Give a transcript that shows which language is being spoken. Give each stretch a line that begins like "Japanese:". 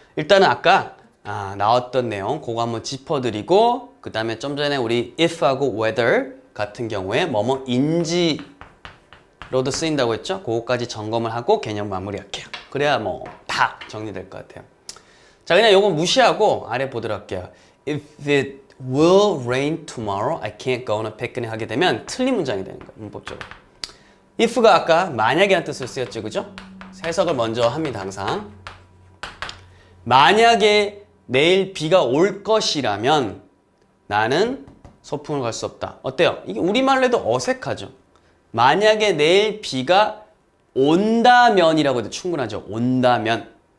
Korean: 일단은 아까 나왔던 내용 그거 한번 짚어드리고 그 다음에 좀 전에 우리 if하고 whether 같은 경우에 뭐뭐인지로도 쓰인다고 했죠? 그거까지 점검을 하고 개념 마무리할게요. 그래야 뭐 다 정리될 것 같아요. 자, 그냥 요거 무시하고 아래 보도록 할게요.
English: If it will rain tomorrow, I can't go on a picnic
Korean: 하게 되면 틀린 문장이 되는 거예요. 문법적으로. if가 아까 만약이라는 뜻으로 쓰였죠. 그죠? 해석을 먼저 합니다. 항상. 만약에 내일 비가 올 것이라면 나는 소풍을 갈 수 없다. 어때요? 이게 우리말로 해도 어색하죠. 만약에 내일 비가 온다면이라고 해도 충분하죠. 온다면.